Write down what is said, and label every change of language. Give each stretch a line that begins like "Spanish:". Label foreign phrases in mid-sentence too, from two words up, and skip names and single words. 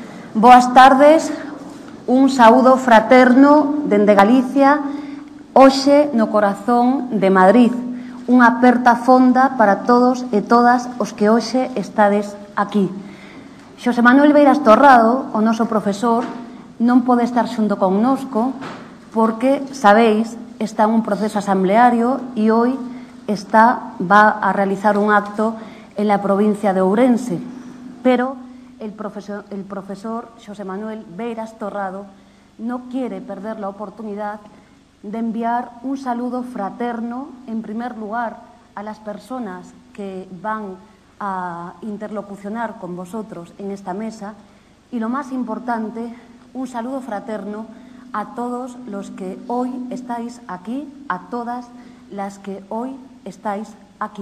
Galician: Boas tardes, un saúdo fraterno dende Galicia, hoxe no corazón de Madrid. Unha aperta fonda para todos e todas os que hoxe estades aquí. Xosé Manuel Beiras Torrado, o noso profesor, non pode estar xunto connosco porque,
Spanish: sabéis, está en un proceso asambleario
Galician: e hoy
Spanish: va a realizar un acto en la provincia de Ourense, pero el profesor Xosé Manuel Beiras Torrado no quiere perder la oportunidad de enviar un saludo fraterno, en primer lugar, a las personas que van a interlocucionar con vosotros en esta mesa y, lo más importante, un saludo fraterno a todos los que hoy estáis aquí, a todas las que hoy estáis aquí.